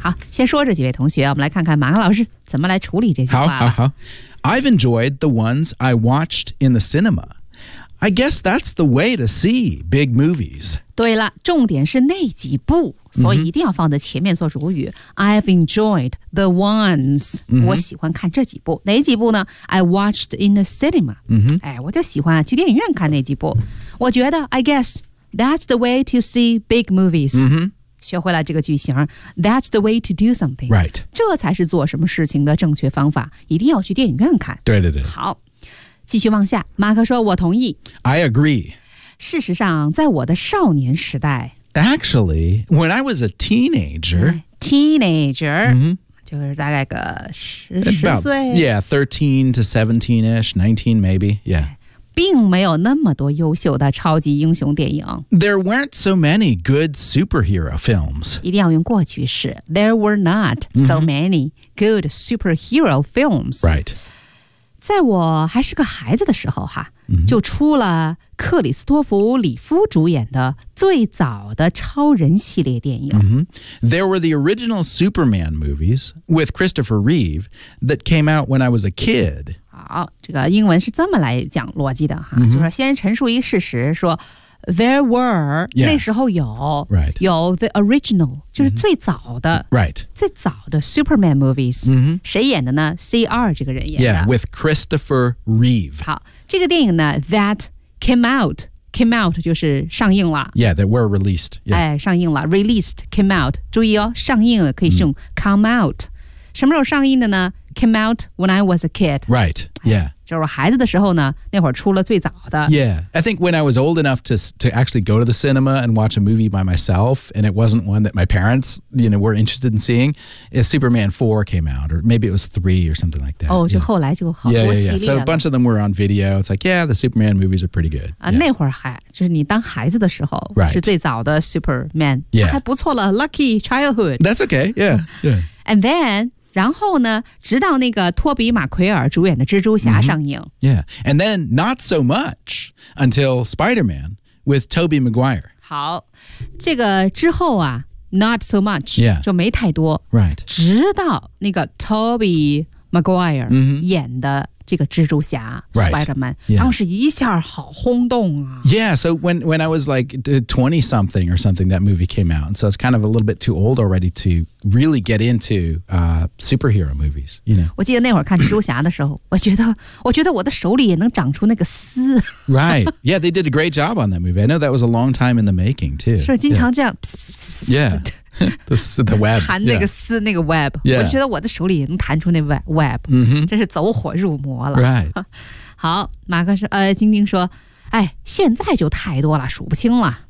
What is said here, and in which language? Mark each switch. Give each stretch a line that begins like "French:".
Chinese: 好先说这几位同学我们来看看马克老师怎么来处理这句话好好好
English: I've enjoyed the ones I watched in the cinema. I guess that's the way to see big movies.
Chinese: 对了，重点是那几部，所以一定要放在前面做主语。
English: Mm-hmm. I've enjoyed the ones.、Mm-hmm.
Chinese: 我喜欢看这几部。哪几部呢
English: ？I watched in the cinema.、 Mm-hmm.
Chinese: 哎，我就喜欢去电影院看那几部。我觉得
English: ，I guess that's the way to see big movies.、 Mm-hmm.
Chinese: 学会了这个句型
English: That's the way to do something. Right.
Chinese: 这才是做什么事情的正确方法一定要去电影院看对对对好继续往下马克说我同意
English: I agree.
Chinese: 事实上在我的少年时代
English: Actually, when I was a teenager Teenager、 mm-hmm.
Chinese: 就是大概个十岁
English: Yeah, 13 to 17-ish, 19 maybe, yeah.
Chinese: 并没有那么多优秀的超级英雄电影。
English: There weren't so many good superhero films.
Chinese: 一定要用过去式。
English: There were not so many good superhero films. Right.
Chinese: 在我还是个孩子的时候哈、就出了克里斯托弗·里夫主演的最早的超人系列电影。 Mm-hmm.
English: There were the original Superman movies with Christopher Reeve that came out when I was a kid.
Chinese: 好，这个英文是这么来讲逻辑的哈， mm-hmm. 就是先陈述一事实，说 there were、
English: yeah.
Chinese: 那时候有、
English: right.
Chinese: 有 the original 就是最早的、
English: mm-hmm. right.
Chinese: 最早的 Superman movies、 mm-hmm. 谁演的呢 ？CR 这个人演的
English: ，Yeah， with Christopher Reeve。
Chinese: 好，这个电影呢 ，
English: that came out
Chinese: 就是上映了
English: ，Yeah， they were released、yeah.
Chinese: 哎，上映了 ，released came out， 注意哦，上映可以是用 come out。什么时候上映的呢
English: ？Came out when I was a kid. Right. Yeah.
Chinese: 就是孩子的时候呢，那会儿出了最早的。
English: Yeah. I think when I was old enough to actually go to the cinema and watch a movie by myself, and it wasn't one that my parents, you know, were interested in seeing, Superman 4 came out, or maybe it was 3 or something like that.
Chinese: 哦，就后来就好多系列。
English: Yeah, yeah, yeah. So a bunch of them were on video. It's like, yeah, the Superman movies are pretty good.
Chinese: 啊，那会儿还就是你当孩子的时候、
English: right.
Chinese: 是最早的 Superman.
English: Yeah.
Chinese: 还不错了 ，
English: Lucky childhood. That's okay. Yeah. Yeah. And then.
Chinese: 然后呢直到那个托比·马奎尔主演的蜘蛛侠上映。 Mm-hmm.
English: Yeah, and then not so much until Spider-Man with Tobey Maguire.
Chinese: 好这个之后啊
English: not so much,、 yeah.
Chinese: 就没太多。
English: Right.
Chinese: 直到那个 Tobey Maguire 演的这个蜘蛛侠、
English: right. Spider-Man,、 yeah.
Chinese: 当时一下好轰动啊。
English: Yeah, so when I was like 20-something or something, that movie came out. And so I was kind of a little bit too old already to... Really get into、superhero movies, you know.
Chinese: 我记得那会儿看蜘蛛侠的时候，我觉得我的手里也能长出那个丝。
English: Right. Yeah, they did a great job on that movie. I know that was a long time in the making too.
Chinese: 是经常这样。
English: Yeah. the web.
Chinese: 弹那个丝、
English: yeah.
Chinese: 那个 web、
English: yeah.
Chinese: 我觉得我的手里也能弹出那 web、 mm-hmm. 真是走火入魔了、
English: right.
Chinese: 好马克说晶晶说哎现在就太多了数不清了